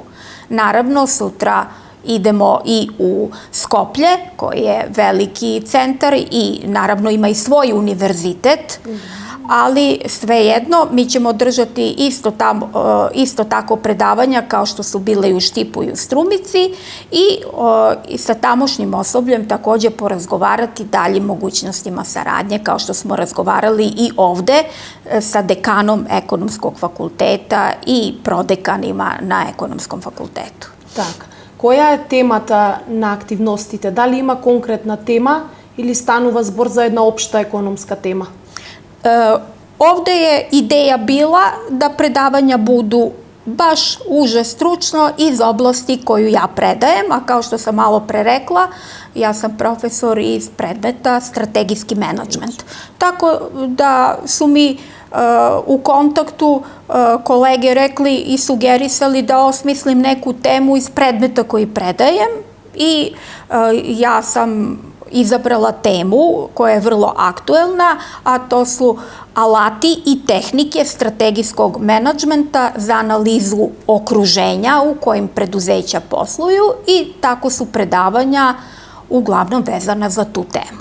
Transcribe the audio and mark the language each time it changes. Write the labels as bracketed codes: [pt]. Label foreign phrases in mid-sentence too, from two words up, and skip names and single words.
[sr] Naravno, sutra idemo i u Skoplje, koji je veliki centar i naravno ima i svoj univerzitet, ali svejedno mi ćemo držati isto tako predavanja kao što su bile i u Štipu i u Strumici i sa tamošnjim osobljem takođe porazgovarati daljim mogućnostima saradnje kao što smo razgovarali i ovde sa dekanom Ekonomskog fakulteta i prodekanima na Ekonomskom fakultetu. [mk] Така, која е темата на активностите? Дали има конкретна тема или станува збор за една општа економска тема? [sr] Ovde je ideja bila da predavanja budu baš uže stručno iz oblasti koju ja predajem, a kao što sam malo pre rekla, ja sam profesor iz predmeta strategijski menadžment. Tako da su mi u kontaktu kolege rekli i sugerisali da osmislim neku temu iz predmeta koji predajem i ja sam izabrala temu koja je vrlo aktuelna, a to su alati i tehnike strategijskog menadžmenta za analizu okruženja u kojim preduzeća posluju i tako su predavanja uglavnom vezana za tu temu.